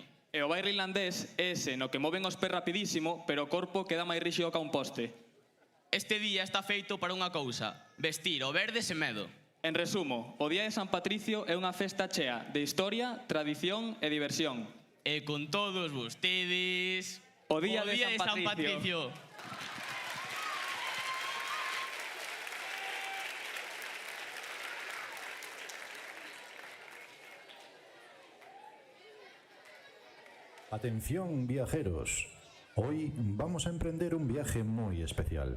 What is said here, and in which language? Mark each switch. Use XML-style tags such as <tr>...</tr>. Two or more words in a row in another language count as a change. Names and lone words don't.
<gl>E o baile irlandés é ese no que moven os pés rapidísimo, pero o corpo queda máis ríxido ca un poste. Este día está feito para unha cousa, vestir o verde sen medo. En resumo, o Día de San Patricio é unha festa chea de historia, tradición e diversión. E con todos vostedes... O Día de San Patricio.</gl> <es>Atención, viajeros. Hoy vamos a emprender un viaje muy especial.</es>